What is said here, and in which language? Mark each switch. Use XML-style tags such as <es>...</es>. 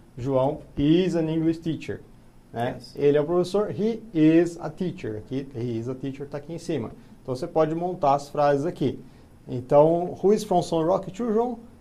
<en>João is an English teacher.</en> <pt>Né?</pt> <en>Yes.</en> <pt>Ele é o professor,</pt> <en>he is a teacher.</en> <pt>Aqui,</pt> <en>he is a teacher</en> <pt>está aqui em cima. Então você pode montar as frases aqui.</pt> <en>Então, who is from São Roque too, João?</en>